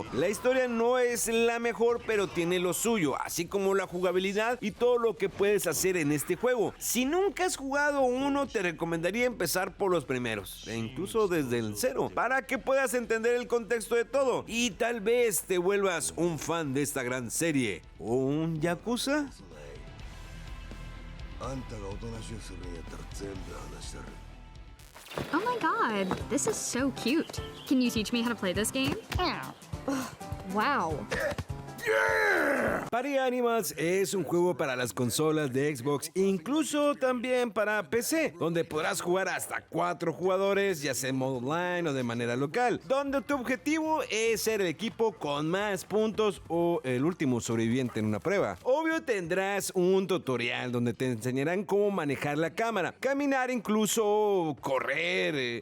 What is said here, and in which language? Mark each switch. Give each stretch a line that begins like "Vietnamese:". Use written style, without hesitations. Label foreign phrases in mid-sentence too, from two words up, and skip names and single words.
Spanish: La historia no es la mejor, pero tiene lo suyo, así como la jugabilidad y todo lo que puedes hacer en este juego. Si nunca has jugado uno, te recomendaría empezar por los primeros, e incluso desde el 0, para que puedas entender el contexto de todo y tal vez te vuelvas un fan de esta gran serie. ¿Un Yakuza?
Japanese: あんたがおとなしくするんやったら全部話したる。
English: Oh my god, this is so cute. Can you teach me how to play this game? Wow.
Spanish: Party Animals es un juego para las consolas de Xbox, incluso también para PC, donde podrás jugar hasta 4 jugadores, ya sea en modo online o de manera local, donde tu objetivo es ser el equipo con más puntos o el último sobreviviente en una prueba. Obvio, tendrás un tutorial donde te enseñarán cómo manejar la cámara, caminar, incluso correr.